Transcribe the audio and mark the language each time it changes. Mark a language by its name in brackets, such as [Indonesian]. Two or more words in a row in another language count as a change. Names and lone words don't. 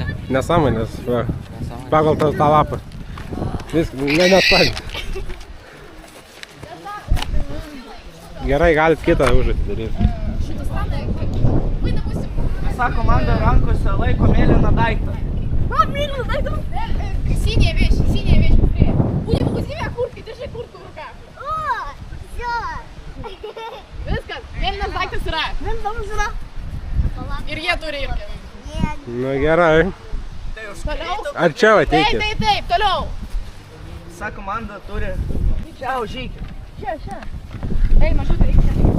[Lithuanian] Nesąmonės, va. Pagal tą lapą. Viską, nespalį. Gerai, galit kitą užduotį daryti. Visa komanda rankose laiko mėlyną daiktą. Va, mėlyną daiktą. [Russian] Синяя вещь быстрее. Будем у тебя курткой, держи куртку в руках. О, все. [Lithuanian] Viskas, mėlynas daiktas yra. Ir jie turi irgi. Nu gerai. Toliau. Arčiau ateikit. Taip, toliau. Visa komanda turi... Čia užeikit. Čia. Ei, mažiukai, reikia.